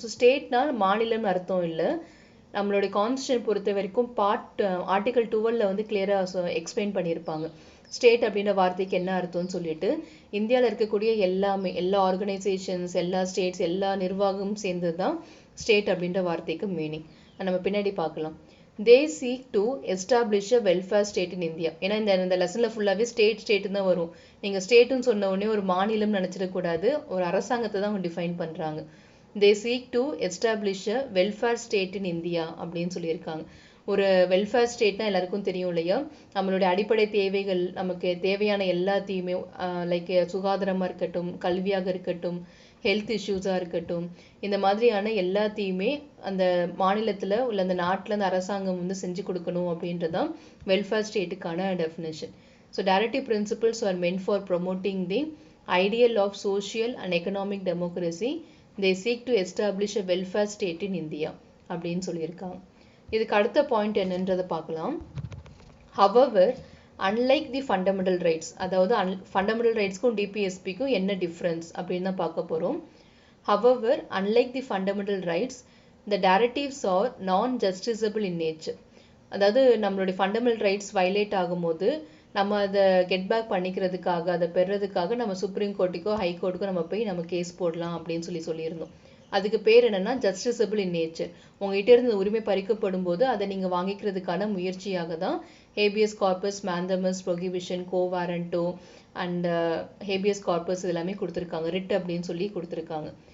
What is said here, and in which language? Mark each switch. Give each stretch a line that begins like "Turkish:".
Tamil: So ஸ்டேட்னால் மாநிலம்னு அர்த்தம் இல்லை. நம்மளுடைய கான்ஸ்டியூஷன் பொறுத்த வரைக்கும் ஆர்டிகல் 12 வந்து கிளியராக எக்ஸ்பிளைன் பண்ணியிருப்பாங்க ஸ்டேட் அப்படின்ற வார்த்தைக்கு என்ன அர்த்தம்னு சொல்லிட்டு. இந்தியாவில் இருக்கக்கூடிய எல்லா ஆர்கனைசேஷன்ஸ், எல்லா ஸ்டேட்ஸ், எல்லா நிர்வாகமும் சேர்ந்தது தான் ஸ்டேட் அப்படின்ற வார்த்தைக்கு மீனிங். நம்ம பின்னாடி பார்க்கலாம்.
English: they seek to establish a welfare state in India.
Tamil: ஏன்னா இந்த லெசனில் ஃபுல்லாகவே ஸ்டேட் தான் வரும். நீங்கள் ஸ்டேட்டுன்னு சொன்ன உடனே ஒரு மாநிலம் நினச்சிடக்கூடாது, ஒரு அரசாங்கத்தை தான் அவங்க டிஃபைன் பண்ணுறாங்க.
English: they seek to establish a welfare state in India
Tamil: அப்படின்னு சொல்லியிருக்காங்க. ஒரு வெல்ஃபேர் ஸ்டேட்னா எல்லாருக்கும் தெரியும் இல்லையா, நம்மளுடைய அடிப்படை தேவைகள், நமக்கு தேவையான எல்லாத்தையுமே லைக் சுகாதாரமாக இருக்கட்டும், கல்வியாக இருக்கட்டும், ஹெல்த் இஷ்யூஸாக இருக்கட்டும், இந்த மாதிரியான எல்லாத்தையுமே அந்த மாநிலத்தில் உள்ள அந்த நாட்டில் அந்த அரசாங்கம் வந்து செஞ்சு கொடுக்கணும் அப்படின்றதான் welfare ஸ்டேட்டுக்கான definition.
English: So directive principles are meant for promoting the ideal of social and economic democracy. They seek to establish a welfare state in India
Tamil: அப்படின்னு சொல்லியிருக்காங்க. இதுக்கு அடுத்த பாயிண்ட் என்னன்றதை பார்க்கலாம்.
English: However, unlike the fundamental rights,
Tamil: அதாவது fundamental rightsக்கும் டிபிஎஸ்பிக்கும் என்ன difference அப்படின்னு தான் பார்க்க போகிறோம்.
English: However, unlike the fundamental rights, the directives are non-justiciable in nature.
Tamil: அதாவது நம்மளுடைய ஃபண்டமெண்டல் ரைட்ஸ் வயலேட் ஆகும்போது நம்ம அதை கெட் பேக் பண்ணிக்கிறதுக்காக, அதை பெறதுக்காக நம்ம சுப்ரீம் கோர்ட்டுக்கோ ஹை கோர்ட்டுக்கோ நம்ம போய் நம்ம கேஸ் போடலாம் அப்படின்னு சொல்லியிருந்தோம். அதுக்கு பேர் என்னன்னா ஜஸ்டிசபிள் இன் நேச்சர். உங்ககிட்ட இருந்து உரிமை பறிக்கப்படும் போது அதை நீங்கள் வாங்கிக்கிறதுக்கான முயற்சியாக தான் habeas corpus, மேந்தமஸ், prohibition, கோவாரண்டோ and habeas corpus இதெல்லாமே கொடுத்துருக்காங்க, ரிட் அப்படின்னு சொல்லி கொடுத்துருக்காங்க.